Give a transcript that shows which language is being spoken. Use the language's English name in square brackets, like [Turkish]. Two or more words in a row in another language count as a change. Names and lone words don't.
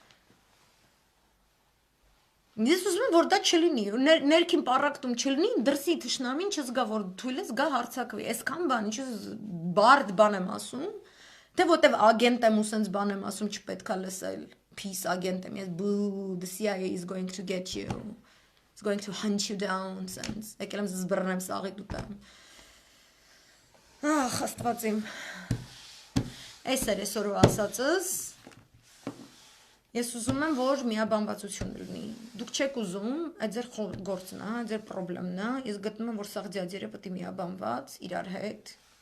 [Armenian] Ես ուզում եմ, որ դա չլինի, ներքին պառակտում չլինի, դրսի թշնամին չզգա, որ թույլ ես գա հարցակվի, այսքան բան, ինչ բարդ բան եմ ասում, թե որտեվ ագենտ եմ ու սենց բան եմ ասում, չպետք է լսել, peace ագենտ եմ, ես [English] boo, the CIA is going to get you, it's going to hunt you down, [Armenian] սենց, եկել եմ զբռնեմ սաղի դուտեմ, Աստված իմ, այս էր այսօրվա ասածս, ես ուզում եմ, որ միաբանվածություն լինի, դուք չեք ուզում, այդ ձեր գործն է, այդ ձեր պրոբլեմն է, ես գտնում եմ, որ սաղ ձյաձերը պետք է միաբանված, իրար հետ,